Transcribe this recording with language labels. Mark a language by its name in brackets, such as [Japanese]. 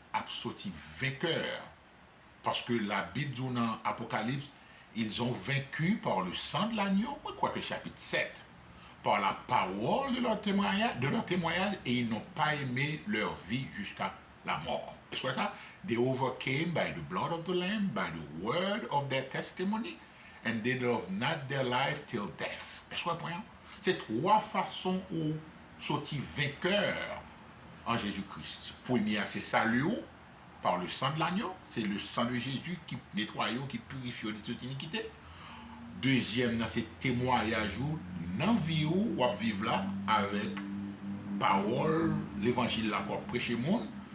[French] a sorti vainqueur. Parce que la Bible dit dans Apocalypse, ils ont vaincu par le sang de l'agneau, je crois que chapitre 7, par la parole de leur témoignage, et ils n'ont pas aimé leur vie jusqu'à la mort. Est-ce que ça? [English] They overcame by the blood of the Lamb, by the word of their testimony, and they loved not their life till death. [French] Est-ce que vous voyez? C'est trois façons où sortir vainqueur en Jésus-Christ. Première, c'est salut par le sang de l'agneau. C'est le sang de Jésus qui nettoie, qui purifie de toute iniquité. Deuxième, c'est témoignage dans la vie où on vivre là avec parole, l'évangile là qu'on prêche au monde.